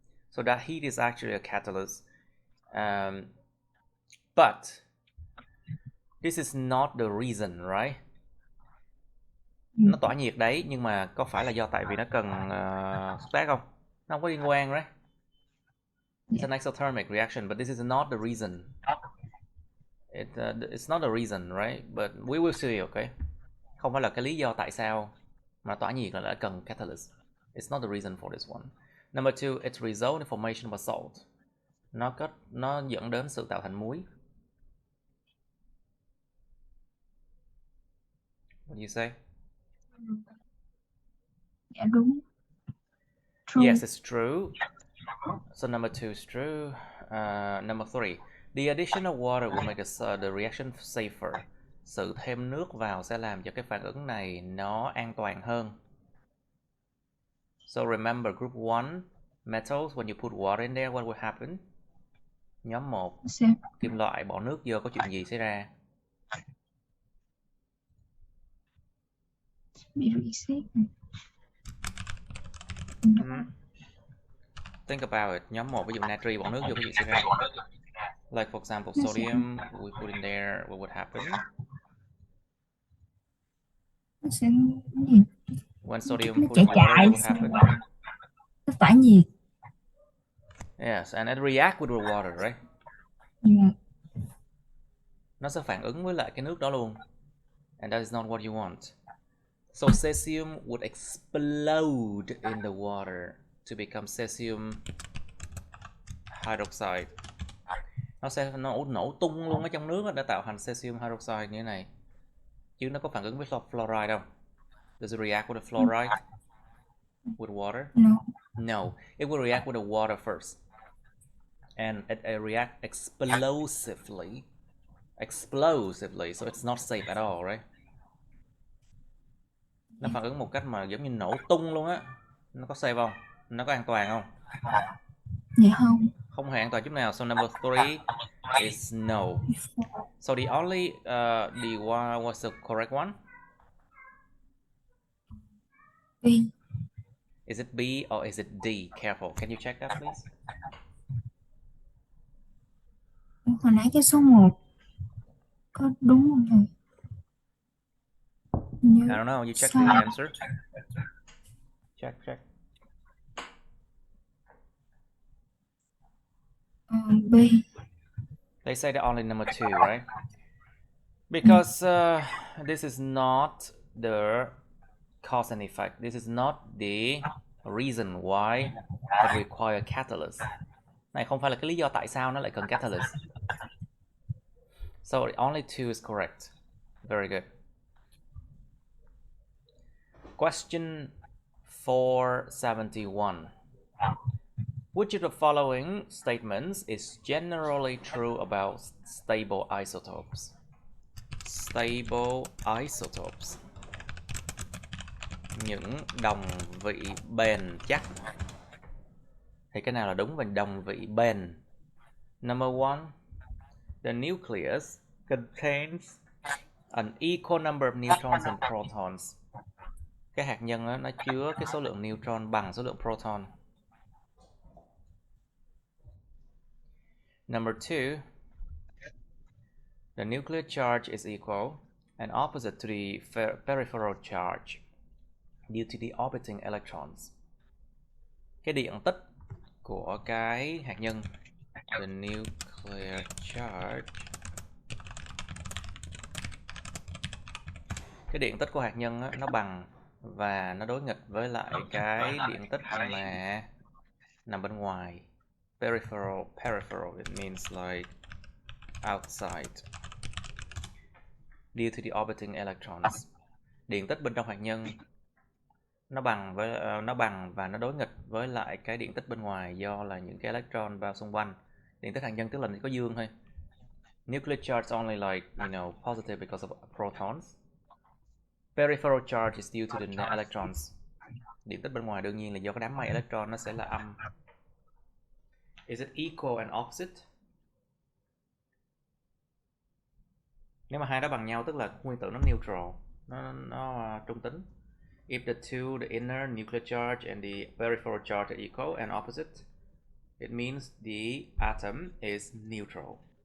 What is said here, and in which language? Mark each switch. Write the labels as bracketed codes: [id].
[en] So that heat is actually a catalyst. But this is not the reason, right? [vi] Nó tỏa nhiệt đấy, nhưng mà có phải là do tại vì nó cần xúc tác không? Nó không có liên quan, [en] right? It's an exothermic reaction, but this is not the reason. It's not the reason, right? But we will see, okay? [vi] Không phải là cái lý do tại sao mà tỏa nhiệt là cần catalyst. [en] It's not the reason for this one. Number two, it results in formation of a salt. [vi] Nó dẫn đến sự tạo thành muối. [en] What do you say? [vi] Dạ đúng. [en] True. Yes, it's true. So number two is true. Number three, the addition of water will make the reaction safer. [vi] Sự thêm nước vào sẽ làm cho cái phản ứng này nó an toàn hơn. [en] So remember group 1 metals, when you put water in there, what will happen? [vi] Nhóm 1, kim loại bỏ nước vô có chuyện gì xảy ra? Bị reset. [en] Think about it. [vi] Nhóm 1 ví dụ natri bỏ nước vô có chuyện xảy ra. [en] Like for example sodium, we put in there, what would happen? [vi] Nó sẽ gì? [en] When sodium put in water, what would happen? [vi] Nó tỏa nhiệt. [en] Yes, and it react with the water, right? Yeah. [vi] Nó sẽ phản ứng với lại cái nước đó luôn. [en] And that is not what you want. So cesium would explode in the water to become cesium hydroxide. [vi] Nó sẽ nổ tung luôn ở trong nước để tạo thành cesium hydroxide như thế này. Chứ nó có phản ứng với fluoride không? [en] Does it react with the fluoride? With water? No. No, it will react with the water first. And it react explosively. Explosively, so it's not safe at all, right? [vi] Nó phản ứng một cách mà giống như nổ tung luôn á. Nó có safe không? Nó có an toàn không? Dạ không. Không hề an toàn chút nào. [en] So number 3 is no. So the only the one was the correct one? B. Is it B or is it D? Careful. Can you check that please? [vi] Hồi nãy cái số 1 có đúng không thầy? [en] I don't know. You check the answer. Check. B. They say that only number 2, right? Because this is not the cause and effect. This is not the reason why it requires catalyst. [vi] Này không phải là cái lý do tại sao nó lại cần catalyst. [en] So only 2 is correct. Very good. Question 471. Which of the following statements is generally true about stable isotopes? Stable isotopes. [vi] Những đồng vị bền chắc. Thì cái nào là đúng về đồng vị bền? [en] Number 1. The nucleus contains an equal number of neutrons and protons. [vi] Cái hạt nhân đó, nó chứa cái số lượng neutron bằng số lượng proton. [en] Number 2. The nuclear charge is equal and opposite to the peripheral charge due to the orbiting electrons. [vi] Cái điện tích của cái hạt nhân, [en] the nuclear charge, [vi] cái điện tích của hạt nhân á, nó bằng và nó đối nghịch với lại cái điện tích mà nằm bên ngoài. [en] Peripheral, it means like outside. Due to the orbiting electrons. [vi] Điện tích bên trong hạt nhân nó bằng và nó đối nghịch với lại cái điện tích bên ngoài do là những cái electron vào xung quanh. Điện tích hạt nhân tức là có dương thôi. [en] Nuclear charge only like, positive because of protons. Peripheral charge is due to the electrons. [vi] Điện tích bên ngoài đương nhiên là do cái đám mây electron, nó sẽ là âm. [en] Is it equal and opposite? [vi] Nếu mà hai đó bằng nhau tức là nguyên tử nó neutral, nó trung tính. [en] If the inner nuclear charge and the peripheral charge are equal and opposite, it means the atom is neutral.